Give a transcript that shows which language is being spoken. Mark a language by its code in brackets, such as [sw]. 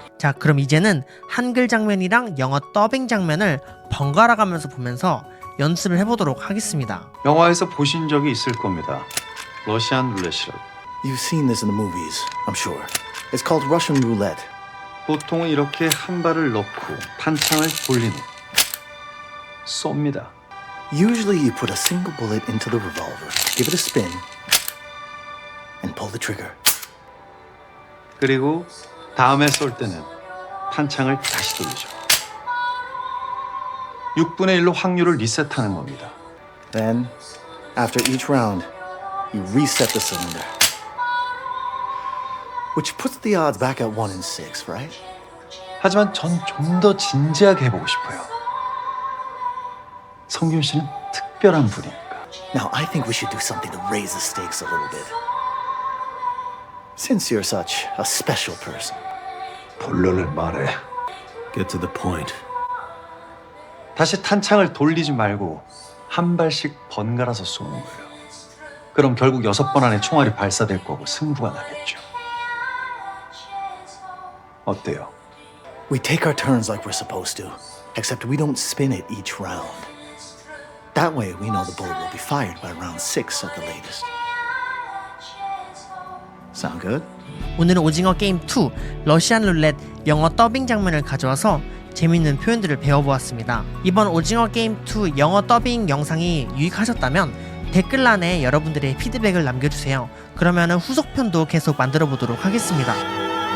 [ko] 자, 그럼 이제는 한글 장면이랑 영어 더빙 장면을 번갈아 가면서 보면서 연습을 해보도록 하겠습니다. 영화에서 보신 적이 있을 겁니다. 러시안 룰렛이라고. [en] You've seen this in the movies, I'm sure. It's called Russian roulette. [ko] 보통은 이렇게 한 발을 넣고 탄창을 돌린 후 쏩니다. [en] Usually, you put a single bullet into the revolver, give it a spin, and pull the trigger. [ko] 그리고 다음에 쏠 때는 탄창을 다시 돌리죠. 6분의 1로 확률을 리셋하는 겁니다. [en] Then, after each round, you reset the cylinder. Which puts the odds back at 1 in 6, right? [ko] 하지만 전 좀 더 진지하게 해보고 싶어요. 성균 씨는 특별한 분이니까. [en] Now, I think we should do something to raise the stakes a little bit. Since you're such a special person. [ko] 본론을 말해. [en] Get to the point. [ko] 다시 탄창을 돌리지 말고 한 발씩 번갈아서 쏘는 거예요. 그럼 결국 6번 안에 총알이 발사될 거고 승부가 나겠죠. 어때요? [en] We take our turns like we're supposed to, except we don't spin it each round. That way, we know the bullet will be fired by round 6 at the latest. Sound good? [ko] 오늘은 오징어 게임 2 러시안 룰렛 영어 더빙 장면을 가져와서 재밌는 표현들을 배워보았습니다. 이번 오징어 게임 2 영어 더빙 영상이 유익하셨다면 댓글란에 여러분들의 피드백을 남겨주세요. 그러면 후속편도 계속 만들어 보도록 하겠습니다.